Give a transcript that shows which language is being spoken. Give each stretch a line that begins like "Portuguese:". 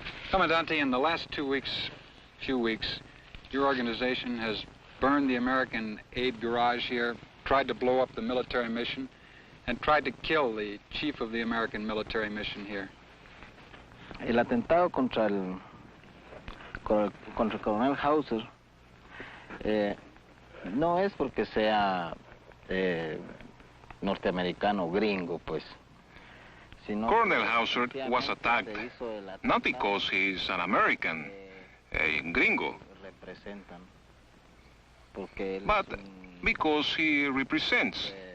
English: Commandante, in the last few weeks, your organization has burned the American aid garage here, tried to blow up the military mission, and tried to kill the chief of the American military mission here.
Spanish: El atentado contra el coronel Hauser no es porque sea norteamericano o gringo, pues.
English: Colonel Hauser was attacked not because he's an American, a gringo, but because he represents.